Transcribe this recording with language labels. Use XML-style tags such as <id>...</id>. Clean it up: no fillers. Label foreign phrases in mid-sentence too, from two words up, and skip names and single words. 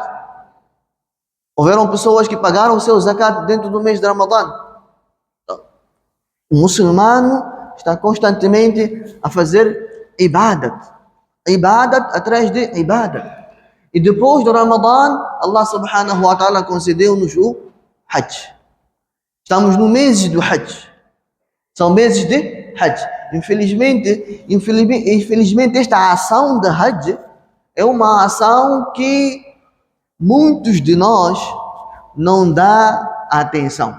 <pt>Houveram pessoas que pagaram o seu zakat dentro do mês de Ramadã. O muçulmano está constantemente a fazer ibadat. Ibadat atrás de ibadat. E depois do Ramadã, Allah</pt> <ar>سبحانه وتعالى</ar> <pt>concedeu-nos o Hajj. Estamos no mês do Hajj. São meses de Hajj. Infelizmente esta ação de Hajj é uma ação que muitos de nós não dá atenção.</pt>